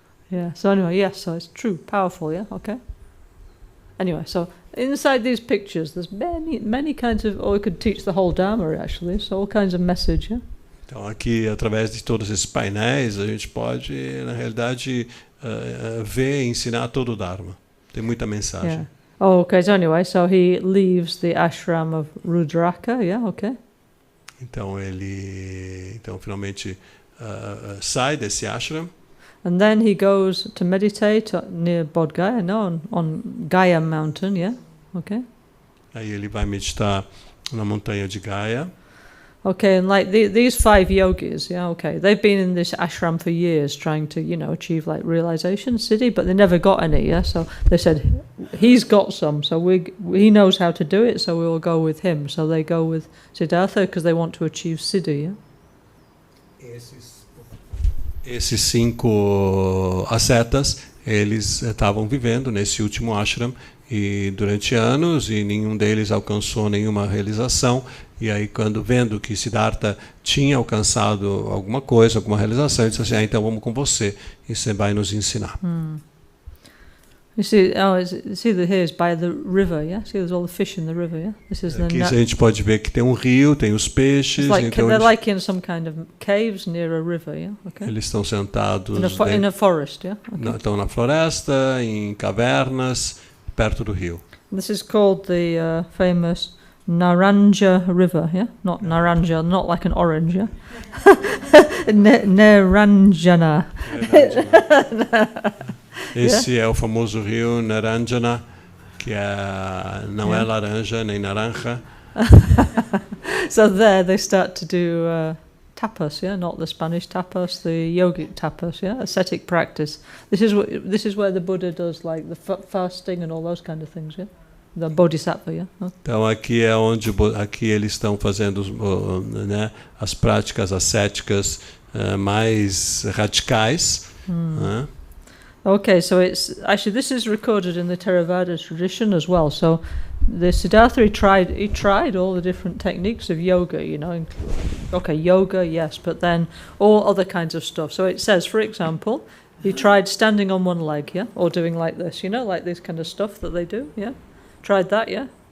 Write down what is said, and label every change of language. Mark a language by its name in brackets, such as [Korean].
[English] Yeah, so anyway, yes, so it's true, powerful, yeah, okay. Anyway, so inside these pictures, there's many kinds of, or we could teach the whole Dharma actually, so all kinds of message, yeah. [Portuguese] Então aqui, através de todos esses painéis, a gente pode, na realidade, ver e ensinar todo o Dharma. Tem muita mensagem. [English] Yeah. Oh, okay, so anyway, so he leaves the ashram of Rudraka, yeah, okay. [Portuguese] Então ele, finalmente sai desse ashram. [English] And then he goes to meditate near Bodh Gaya, no, on Gaya mountain, yeah, okay. [Portuguese] Aí ele vai meditar na montanha de Gaya. [English] Okay, and like these 5 yogis, yeah, okay, they've been in this ashram for years trying to, achieve like realization, siddhi, but they never got any, yeah? So they said, he's got some, so he knows how to do it, so we'll go with him. So they go with Siddhartha because they want to achieve siddhi, yeah? [Portuguese] Esses 5 ascetas, eles estavam vivendo nesse último ashram e durante anos e nenhum deles alcançou nenhuma realização. E aí, quando vendo que Siddhartha tinha alcançado alguma coisa, alguma realização, ele disse assim, então vamos com você e você vai nos ensinar. [English] You see, here is by the river, yeah? See, there's all the fish in the river, yeah? This is [Portuguese] Aqui a gente pode ver que tem um rio, tem os peixes. [English] They're like in some kind of caves near a river, yeah? Okay. [Portuguese] Eles estão sentados [English] in a forest, yeah? Okay. [Portuguese] Estão na floresta, em cavernas, perto do rio. [English] This is called the famous Naranja River, yeah? Not Naranja, not like an orange, yeah? Naranjana. [Portuguese] Esse é o famoso rio Naranjana, que não é laranja nem naranja. [English] So there they start to do tapas, yeah, not the Spanish tapas, the yogic tapas, yeah, ascetic practice. This is where the Buddha does like the fasting and all those kind of things, yeah. The Bodhisattva, yeah. [Portuguese] Então aqui é onde eles estão fazendo as práticas ascéticas mais radicais. [English] Okay, so this is recorded in the Theravada tradition as well. So the Siddhartha he tried all the different techniques of yoga, Okay, yoga, yes, but then all other kinds of stuff. So it says, for example, he tried standing on one leg, yeah, or doing like this, like this kind of stuff that they do, yeah. Tried that, yeah.